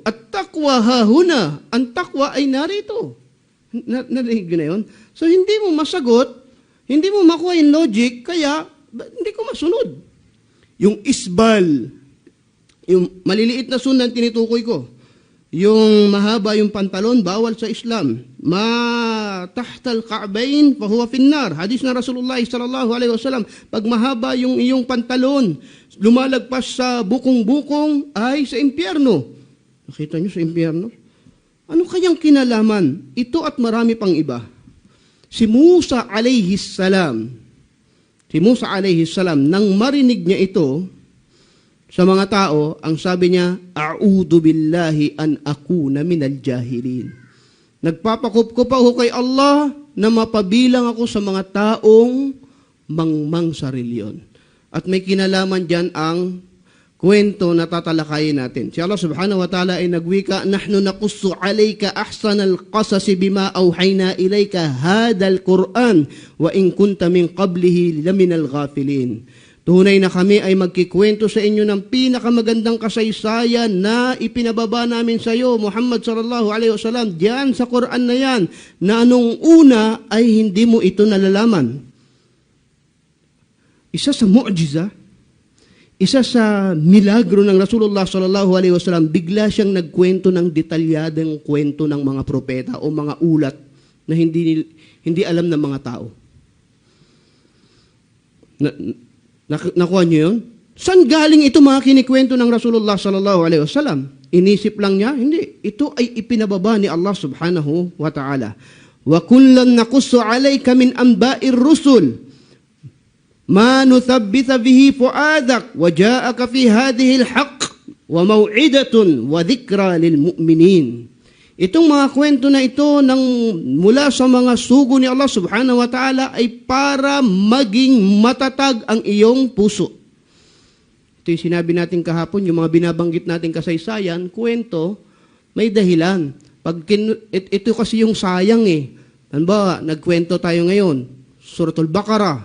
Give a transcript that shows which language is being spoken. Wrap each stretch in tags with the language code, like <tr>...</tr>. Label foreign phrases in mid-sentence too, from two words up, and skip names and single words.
<tl>At takwa hahuna, ang takwa ay narito. Narinig na yun? So hindi mo masagot, hindi mo makuha yung logic, kaya hindi ko masunod. Yung isbal, yung maliliit na sunnah tinutukoy ko. Yung mahaba yung pantalon, bawal sa Islam.</tl> <ar>ما تحت الكعبين فهو في النار.</ar> <tl>Hadis na Rasulullah</tl> <ar>صلى الله عليه وسلم,</ar> <tl>pag mahaba yung iyong pantalon, lumalagpas sa bukong-bukong ay sa impyerno. Nakita niyo sa impyerno? Ano kayang kinalaman? Ito at marami pang iba. Si Musa</tl> <ar>عليه السلام,</ar> <tl>nang marinig niya ito, sa mga tao, ang sabi niya,</tl> <ar>أعوذ بالله أن أكون من الجاهلين.</ar> <tl>Nagpapakup ko pa ako kay Allah na mapabilang ako sa mga taong mangmang sa reliyon. At may kinalaman dyan ang kwento na tatalakayin natin. Si Allah</tl> <ar>سبحانه وتعالى</ar> <tl>ay nagwika,</tl> <ar>"نحن نقص عليك أحسن القصص بما أوحينا إليك هذا القرآن وإن كنت من قبله لمن الغافلين."</ar> <tl>Tunay na kami ay magkikwento sa inyo ng pinakamagandang kasaysayan na ipinababa namin sa iyo, Muhammad</tl> <ar>صلى الله عليه وسلم,</ar> <tl>diyan sa Qur'an na yan, na anong una ay hindi mo ito nalalaman. Isa sa mu'jiza, isa sa milagro ng Rasulullah</tl> <ar>صلى الله عليه وسلم,</ar> <tl>bigla siyang nagkwento ng detalyadong kwento ng mga propeta o mga ulat na hindi alam ng mga tao. Nakuha niyo yun? Saan galing ito mga kinikwento ng Rasulullah</tl> <ar>صلى الله عليه وسلم?</ar> <tl>Inisip lang niya? Hindi. Ito ay ipinababa ni Allah</tl> <ar>سبحانه وتعالى. "وكلا نقص عليك من أنباء الرسل ما نثبت به فؤادك وجاءك في هذه الحق وموعظة وذكرى للمؤمنين."</ar> <tl>Itong mga kwento na ito mula sa mga sugo ni Allah</tl> <ar>سبحانه وتعالى</ar> <tl>ay para maging matatag ang iyong puso. Ito yung sinabi natin kahapon, yung mga binabanggit natin kasaysayan, kwento, may dahilan. Ito kasi yung sayang eh. Halimbawa, nagkwento tayo ngayon, Suratul Baqarah.</tl>